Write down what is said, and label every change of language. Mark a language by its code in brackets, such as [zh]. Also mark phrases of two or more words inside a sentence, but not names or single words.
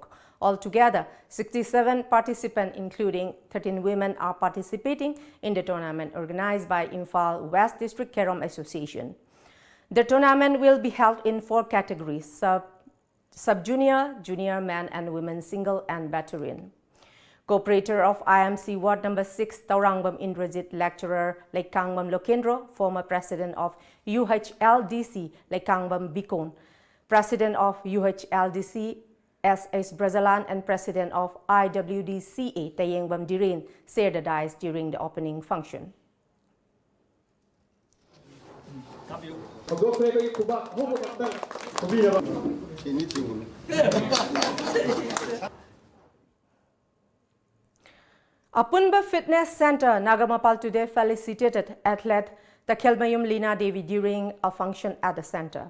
[en] Altogether, 67 participants, including 13 women, are participating in the tournament organized by Imphal West District Kerom Association. The tournament will be held in 4 categories: sub-junior, junior men and women single and veteran. Co-operator of IMC Ward Number 6, Taurangbam Indrajit, lecturer Lekangbam Lokendro, former president of UHLDC Lekangbam Bikon, president of UHLDC SS Brazalan and president of IWDCA Tayengbam Diren shared the dice during the opening function. Apunba Fitness Center, Nagamapal today felicitated athlete Takhelmayum Lina Devi during a function at the center.